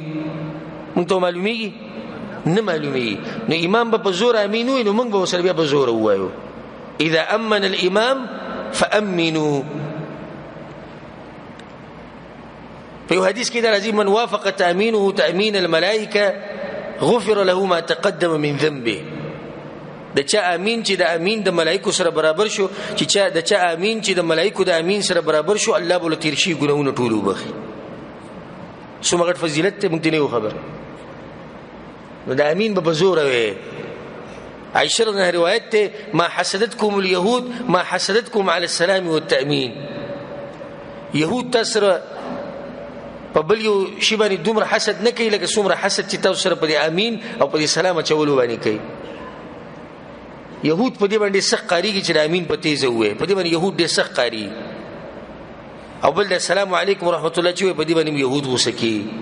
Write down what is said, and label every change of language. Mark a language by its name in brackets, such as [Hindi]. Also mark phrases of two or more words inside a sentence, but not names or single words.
[Pashto] موږ ته معلومیږي نه معلومیږي. نو امام به په زور امین وي نو موږ به سره بیا په زور وایو [Arabic] اذا امن الامام فامنوا. [Pashto] په یو حدیث کې درځي [Arabic] من وافق تامینه تامین الملائکه غفر له ما تقدم من ذنبه. [Pashto] د چا امین چې د امین د ملائکو سره برابر شو، چې د چا امین چې د ملائکو د امین سره برابر شو، الله بوله تیر شي ګناونه ټول وبخي. څومره فضیلت ته موږ نه خبر. نو د امین په زور وي. [Arabic] عائشہ [Pashto] رضی روایت ته [Arabic] ما حسدتكم اليهود ما حسدتكم على السلام والتامين. [Pashto] يهود تسره په بل یو شی باندې دومره حسد نه کوي لکه څومره حسد چې تاسو سره په امین او په سلام چولو باندې کوي. يهود په دې باندې سخت قاریږي چې امین په تیزه وي، په دې باندې يهود ډېر سخت قاری. او بل [Arabic] السلام علیکم ورحمت الله [Pashto] چې په دې باندې يهود وسکی.